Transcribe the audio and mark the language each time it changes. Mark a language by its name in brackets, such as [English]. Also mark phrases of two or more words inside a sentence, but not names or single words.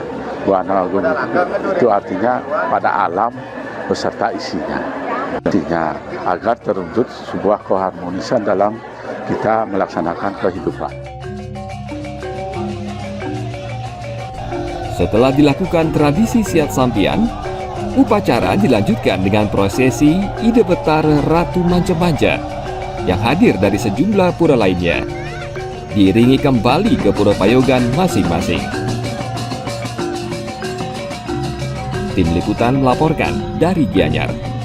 [Indonesian] Buana Agung itu artinya pada alam beserta isinya. Artinya agar terwujud sebuah keharmonisan dalam kita melaksanakan kehidupan. Setelah dilakukan tradisi Siat Sampian, upacara dilanjutkan dengan prosesi Ide Betara Ratu Manja-Manja yang hadir dari sejumlah pura lainnya, diiringi kembali ke Pura Payogan masing-masing. Tim Liputan melaporkan dari Gianyar.